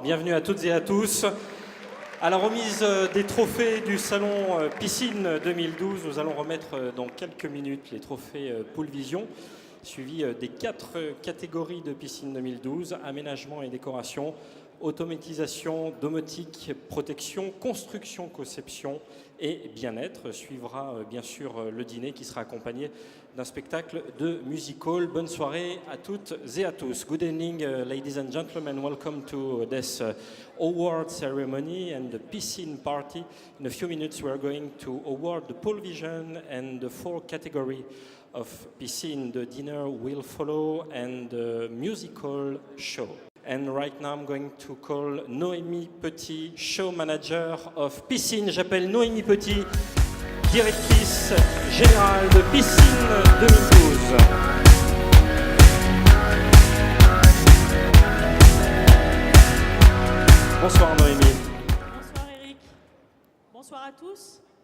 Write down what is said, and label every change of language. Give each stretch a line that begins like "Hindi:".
French: Bienvenue à toutes et à tous. À la remise des trophées du salon Piscine 2012, nous allons remettre dans quelques minutes les trophées Pool Vision, suivis des 4 catégories de Piscine 2012, aménagement et décoration, automatisation, domotique, protection, construction, conception et bien-être. Suivra bien sûr le dîner qui sera accompagné d'un spectacle de musical. Bonne soirée à toutes et à tous.
English: Good evening, ladies and gentlemen. Welcome to this award ceremony and the piscine party. In a few minutes, we are going to award the Pool Vision and the 4 category of piscine. The dinner will follow and the musical show. And right now, I'm going to call Noémie Petit, show manager of Piscine.
French: J'appelle Noémie Petit, directrice générale de Piscine 2012. Bonsoir Noémie. Bonsoir Eric. Bonsoir à tous.